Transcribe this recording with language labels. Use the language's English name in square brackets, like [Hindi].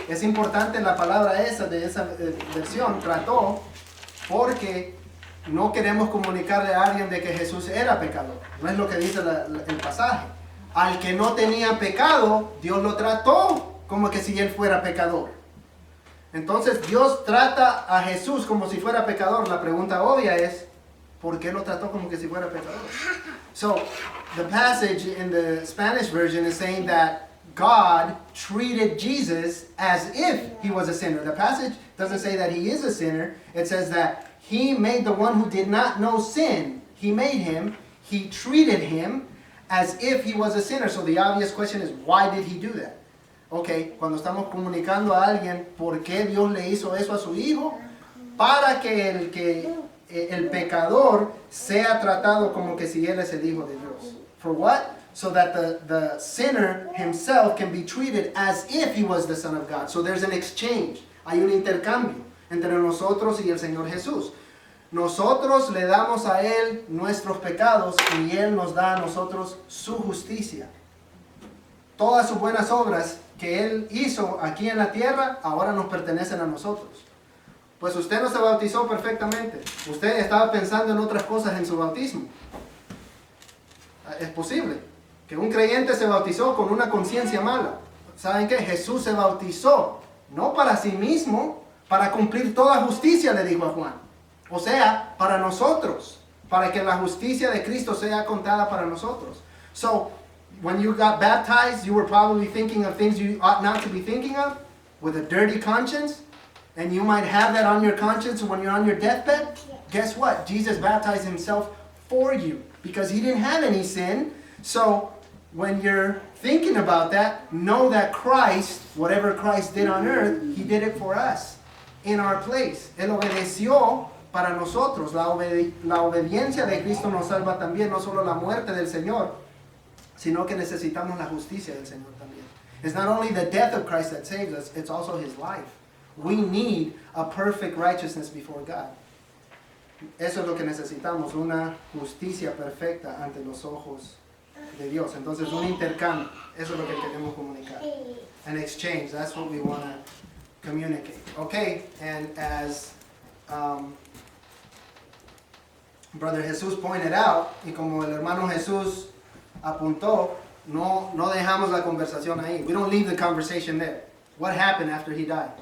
[Spanish] Es importante la palabra esa de esa versión, trató, porque no queremos comunicarle a alguien de que Jesús era pecador. No es lo que dice el pasaje. Al que no tenía pecado, Dios lo trató como que si él fuera pecador. Entonces Dios trata a Jesús como si fuera pecador. La pregunta obvia es, ¿por qué lo trató como que si fuera pecador? [English] So, the passage in the Spanish version is saying that God treated Jesus as if he was a sinner. The passage doesn't say that he is a sinner. It says that he made the one who did not know sin. He made him. He treated him as if he was a sinner. So the obvious question is, why did he do that? [Spanish] Okay, cuando estamos comunicando a alguien por qué Dios le hizo eso a su hijo, para que el pecador sea tratado como que si él es el hijo de Dios. [English] For what? So that the sinner himself can be treated as if he was the Son of God. So there's an exchange. [Spanish] Hay un intercambio entre nosotros y el Señor Jesús. Nosotros le damos a Él nuestros pecados y Él nos da a nosotros su justicia. todas sus buenas obras que Él hizo aquí en la tierra, ahora nos pertenecen a nosotros. Pues usted no se bautizó perfectamente. Usted estaba pensando en otras cosas en su bautismo. Es posible que un creyente se bautizó con una conciencia mala. ¿Saben qué? Jesús se bautizó, no para sí mismo, para cumplir toda justicia, le dijo a Juan. O sea, para nosotros, para que la justicia de Cristo sea contada para nosotros. [English] So, when you got baptized, you were probably thinking of things you ought not to be thinking of, with a dirty conscience, and you might have that on your conscience when you're on your deathbed. Guess what? Jesus baptized himself for you, because he didn't have any sin. So, when you're thinking about that, know that Christ, whatever Christ did on earth, he did it for us, in our place. [Spanish] Él obedeció para nosotros. La obediencia de Cristo nos salva también, no solo la muerte del Señor, sino que necesitamos la justicia del Señor también. [English] It's not only the death of Christ that saves us, it's also his life. We need a perfect righteousness before God. [Spanish] Eso es lo que necesitamos, una justicia perfecta ante los ojos de Dios. Entonces, un intercambio, eso es lo que queremos comunicar. [English] An exchange, that's what we want to communicate. Okay, and as Brother Jesús pointed out, [Spanish] y como el hermano Jesús apuntó, no dejamos la conversación ahí. [English] We don't leave the conversation there. What happened after he died?